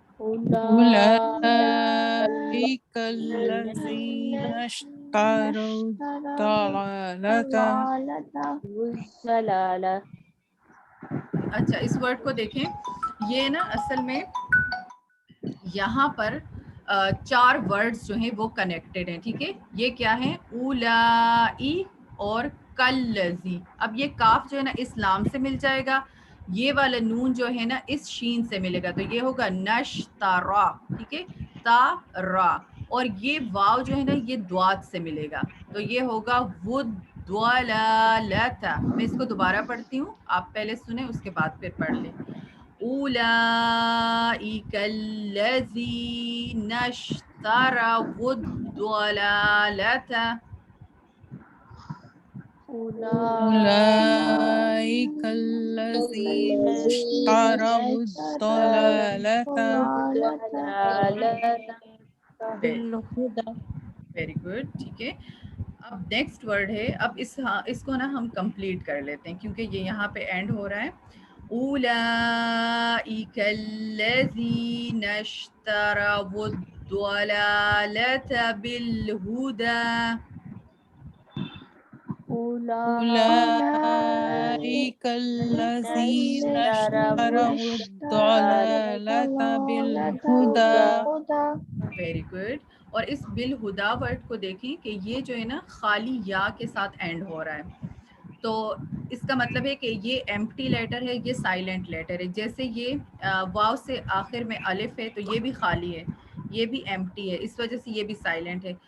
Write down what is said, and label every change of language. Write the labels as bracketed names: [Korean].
[Arabic] أولئك الذين اشتروا الضلالة. ضلالہ. [Urdu] اچھا، اس ورڈ کو دیکھیں، یہ نا اصل میں یہاں پر 4 ورڈز جو ہیں وہ کنیکٹڈ ہیں. ٹھیک ہے، یہ کیا ہے؟ اولائی اور کلذی. اب یہ کاف جو ہے نا اس لام سے مل جائے گا، یہ والا نون جو ہے نا اس شین سے ملے گا، تو یہ ہوگا نشترا. ٹھیک ہے، تا را. اور یہ واو جو ہے نا یہ دوات سے ملے گا، تو یہ ہوگا ودوالالت. میں اس کو دوبارہ پڑھتی ہوں، آپ پہلے سنیں اس کے بعد پھر پڑھ لیں. [Arabic] اولئک الذین اشتروا الضلالۃ. أولئك الذين اشتروا الضلالة بالهدى. [Urdu] Very good. ٹھیک ہے، اب نیکسٹ ورڈ ہے. اب اس کو نا ہم کمپلیٹ کر لیتے ہیں کیونکہ یہ یہاں پہ اینڈ ہو رہا ہے. [Arabic] اولئک الذین اشتروا الضلالۃ بالہدی. أولئك الذين اشتروا الضلالة بالهدى. [Urdu] Very good. اور اس بالہدا ورڈ کو دیکھیں کہ یہ جو ہے نا خالی یا کے ساتھ اینڈ ہو رہا ہے، تو اس کا مطلب ہے کہ یہ ایمپٹی لیٹر ہے، یہ سائلنٹ لیٹر ہے. جیسے یہ واو سے آخر میں الف ہے تو یہ بھی خالی ہے، یہ بھی ایمپٹی ہے، اس وجہ سے یہ بھی سائلنٹ ہے.